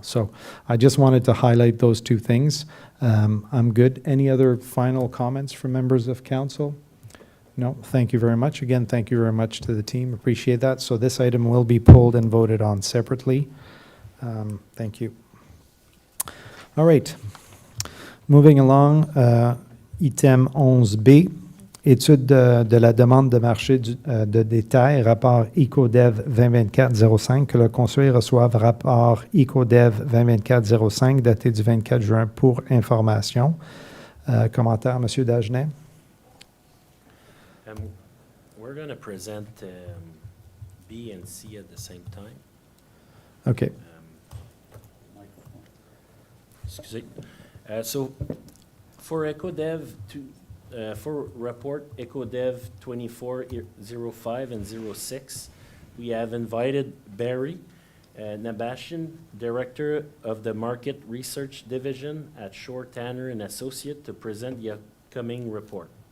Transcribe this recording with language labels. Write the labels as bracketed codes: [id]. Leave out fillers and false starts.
[en] So I just wanted to highlight those two things. I'm good. Any other final comments from members of council? No, thank you very much. Again, thank you very much to the team. Appreciate that. So this item will be pulled and voted on separately. Thank you. All right. Moving along, [fr] item 11B, étude de la demande de marché de détail, rapport ICODEV 2024-05, que le conseil reçoive rapport ICODEV 2024-05 daté du 24 juin pour information. Commentaire, M. Dagenet? [en] We're going to present B and C at the same time. OK. [fr] Excusez. [en] So for EcoDev, for report EcoDev 2405 and 06, we have invited Barry Nabashian, Director of the Market Research Division at Shore Tanner and Associate, to present the upcoming report.